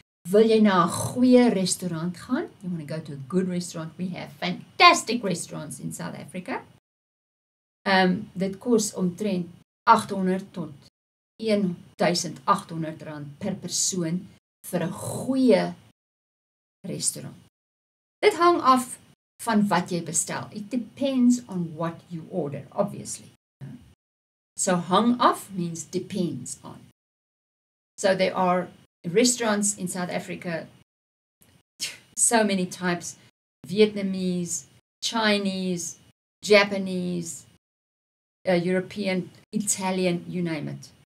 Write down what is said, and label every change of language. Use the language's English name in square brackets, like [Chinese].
[Afrikaans] Wil jy na 'n goeie restaurant gaan? [English] You want to go to a good restaurant? We have fantastic restaurants in South Africa. [Afrikaans] Dit kos omtrent R800 tot R1,800 per persoon vir 'n goeie restaurant. Dit hang af van wat jy bestel. [English] It depends on what you order, obviously. So hang af means depends on. So there are restaurants in South Africa, so many types, Vietnamese, Chinese, Japanese, European, Italian, you name it.